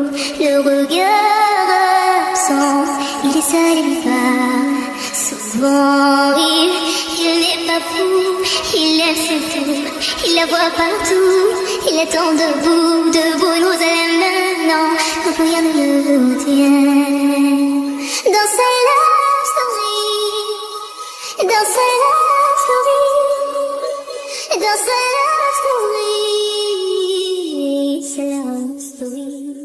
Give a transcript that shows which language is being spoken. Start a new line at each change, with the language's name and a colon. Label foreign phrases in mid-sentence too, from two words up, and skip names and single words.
French: Le regard absent, il est seul et lui parle. Souvent il n'est pas fou, il aime ses tours. Il la voit partout, il attend debout. Debout, une rose à la main, non, rien ne le retient. Dans sa
English: love story,
French: dans sa
English: love story,
French: dans sa
English: love story,
French: sa
English: love story.